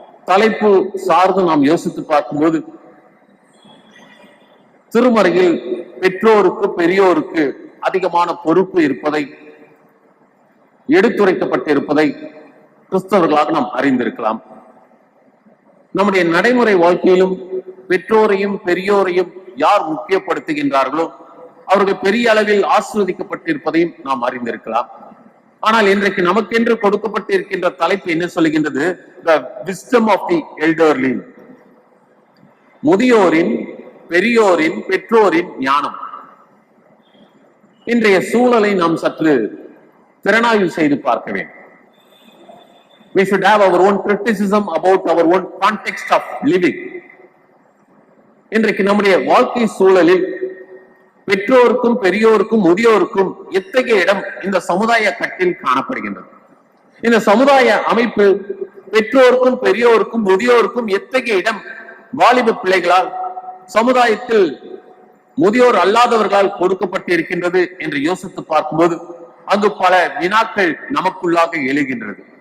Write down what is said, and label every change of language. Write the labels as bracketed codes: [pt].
[ta] தலைப்பு சார்ந்து நாம் யோசித்து பார்க்கும்போது திருமறையில் பெற்றோருக்கு பெரியோருக்கு அதிகமான பொறுப்பு இருப்பதை, எடுத்துரைக்கப்பட்டிருப்பதை கிறிஸ்தவர்களாக நாம் அறிந்திருக்கலாம். நம்முடைய நடைமுறை வாழ்க்கையிலும் பெற்றோரையும் பெரியோரையும் யார் முக்கியப்படுத்துகின்றார்களோ அவர்கள் பெரிய அளவில் ஆசீர்வதிக்கப்பட்டிருப்பதையும் நாம் அறிந்திருக்கலாம். ஆனால் இன்றைக்கு நமக்கென்று கொடுக்கப்பட்டிருக்கின்ற தலைப்பு என்ன சொல்லுகின்றது? [en] The wisdom of the elderly. [ta] முதியோரின், பெரியோரின், பெற்றோரின் ஞானம். இன்றைய சூழலை நாம் சற்று திறனாய்வு செய்து பார்க்க வேண்டும். [en] We should have our own criticism about our own context of living. [ta] இன்றைக்கு நம்முடைய வாழ்க்கை சூழலில் பெற்றோருக்கும் பெரியோருக்கும் முதியோருக்கும் எத்தகைய இடம் இந்த சமுதாய கட்டில் காணப்படுகின்றது? இந்த சமுதாய அமைப்பு பெற்றோருக்கும் பெரியோருக்கும் முதியோருக்கும் எத்தகைய இடம் வாலிப பிள்ளைகளால், சமுதாயத்தில் முதியோர் அல்லாதவர்களால் கொடுக்கப்பட்டிருக்கின்றது என்று யோசித்து பார்க்கும்போது அங்கு பல வினாக்கள் நமக்குள்ளாக எழுகின்றது.